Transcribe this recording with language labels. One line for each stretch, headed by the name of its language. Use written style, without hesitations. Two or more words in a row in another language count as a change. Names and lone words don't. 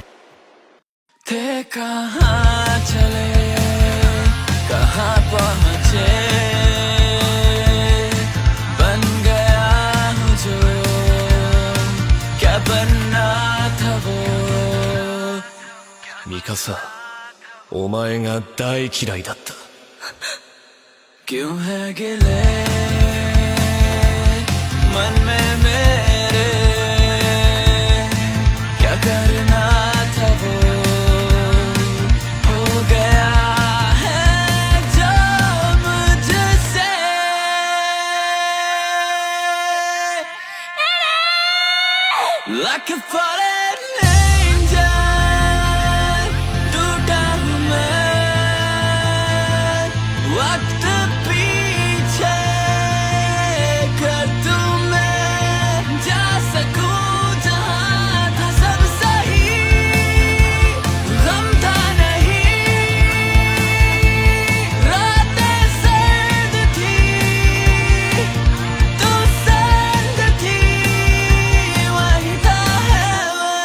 Hindi: थे कहाँ चले कहाँ पहुँचे, बन गया हूँ जो क्या बनना था वो। मिकासा,
Japanese: お前が大嫌いだった。
Hindi: क्यों है गिले मन में मेरे, क्या करना था वो हो गया है जो मुझसे।
English: Like a fallen angel,
Hindi: टूटा हूँ मैं, वक्त पीछे कर दूँ मैं, जा सकूँ जहाँ था सब सही, गम था नहीं, रातें सर्द थी, तू सर्द थी, वही था heaven।